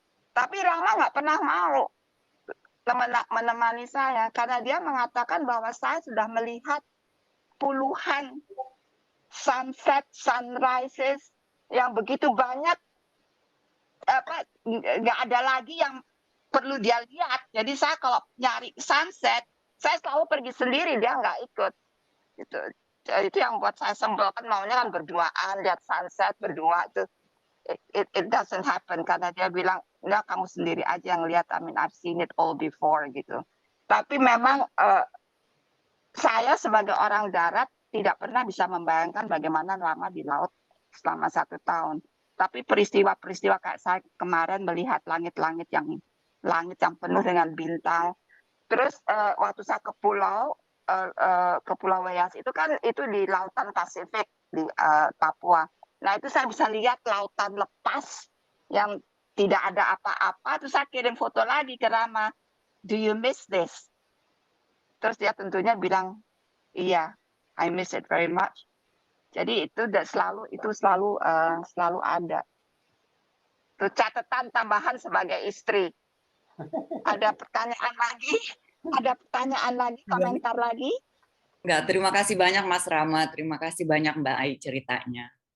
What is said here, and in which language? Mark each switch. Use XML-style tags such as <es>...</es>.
<id>Tapi Rama nggak pernah mau menemani saya karena dia mengatakan bahwa saya sudah melihat puluhan sunset, sunrises yang begitu banyak, nggak ada lagi yang perlu dia lihat. Jadi saya kalau nyari sunset, saya selalu pergi sendiri, dia nggak ikut. Itu yang buat saya sebel, kan maunya kan berduaan, lihat sunset berdua itu.</id> <en>It doesn't happen</en> <id>karena dia bilang, ya kamu sendiri aja yang lihat.</id> <en>I mean, I've seen it all before gitu.</en> <id>Tapi memang saya sebagai orang darat tidak pernah bisa membayangkan bagaimana Rama di laut selama 1 tahun. Tapi peristiwa-peristiwa kayak saya kemarin melihat langit yang penuh dengan bintang. Terus waktu saya ke Pulau Weyas itu kan itu di lautan Pasifik di Papua. Nah itu saya bisa lihat lautan lepas yang tidak ada apa-apa. Terus saya kirim foto lagi ke Rama.</id> <en>Do you miss this?</en> <id>Terus dia tentunya bilang, iya,</id> <en>I miss it very much.</en> <id>Jadi itu selalu ada. Itu catatan tambahan sebagai istri. Ada pertanyaan lagi? Ada pertanyaan lagi, komentar lagi? Enggak, terima kasih banyak Mas Rama, terima kasih banyak Mbak Ai ceritanya.</id>